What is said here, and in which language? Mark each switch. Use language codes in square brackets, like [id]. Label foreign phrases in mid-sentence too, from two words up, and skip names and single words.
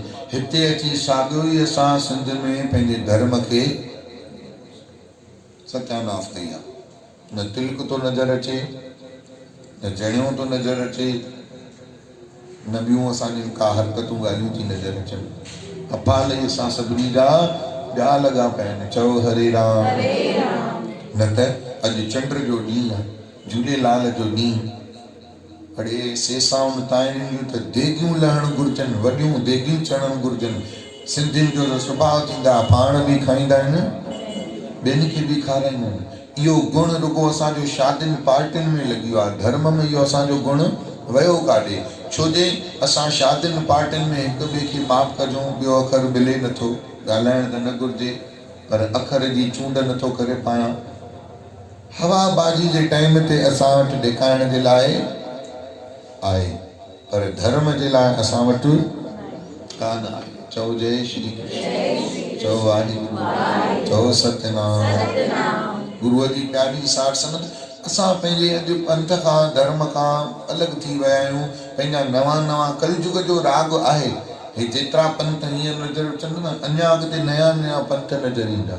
[sd] हिते अची साॻियो ई असां सिंध में पंहिंजे धर्म खे सत्यानाश कई आहे। न तिलक तो नज़र अचे, न जणियो तो नज़र अचे, न ॿियूं असांजी का हरकतूं ॻाल्हियूं थी नज़र अचनि। अफ़ाल असां सभिनी जा ॿिया लॻा पिया आहिनि। चओ हरे राम। न त अॼु चंड जो ॾींहुं आहे, झूलेलाल जो ॾींहुं, अड़े सेसाउनि ताइरियूं त देगियूं लहणु घुरिजनि, वॾियूं देगियूं चढ़णु घुरिजनि। सिंधियुनि जो त सुभाउ थींदा, पाण बि खाईंदा आहिनि, ॿियनि खे बि खाराईंदा आहिनि। इहो गुण रुगो असांजो शादियुनि पार्टियुनि में लॻियो आहे, धर्म में इहो असांजो गुण वियो काॾे? छो जे असां शादियुनि पार्टियुनि में हिक ॿिए खे माफ़ कजूं, ॿियो अखर मिले नथो, ॻाल्हाइण त न घुरिजे, पर अखर जी चूंड नथो करे पायां। हवाबाजी जे टाइम ते असां वटि ॾेखाइण जे लाइ आहे, पर धर्म जे लाइ असां वटि कान आहे। चओ जय श्री कृष्ण, चओ वाहिगुरु, चओ सतनाम। गुरुअ जी प्यारी साठ संगत। असां पंहिंजे अॼु पंथ खां, धर्म खां अलॻि थी विया आहियूं। पंहिंजा नवां कलयुग जो राग आहे। हे जेतिरा पंथ हींअर नज़र अचनि न, अञा अॻिते नया पंथ नज़र ईंदा।